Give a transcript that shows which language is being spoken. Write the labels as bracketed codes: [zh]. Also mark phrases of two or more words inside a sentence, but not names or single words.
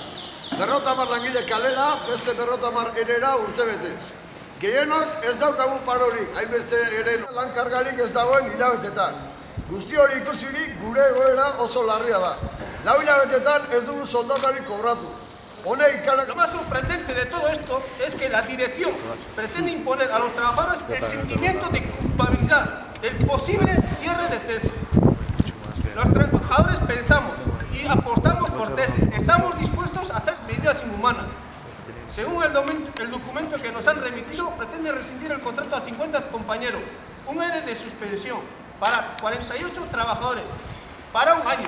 [eu] 50 langile kalera, beste 50 erera urtebetez. Gehienok ez daukagu parorik, hainbeste eren lan kargarik ez dagoen hilabetetan. Guzti hori ikusirik gure egoera oso larria da. 4 hilabetetan ez dugu soldatarik kobratu. [es] Lo más sorprendente de todo esto es que la dirección pretende imponer a los trabajadores el sentimiento de culpabilidad del posible cierre de TESE. Los trabajadores pensamos y apostamos por TESE. Estamos dispuestos a hacer medidas inhumanas. Según el documento que nos han remitido, pretende rescindir el contrato a 50 compañeros, un ERE de suspensión para 48 trabajadores, para un año.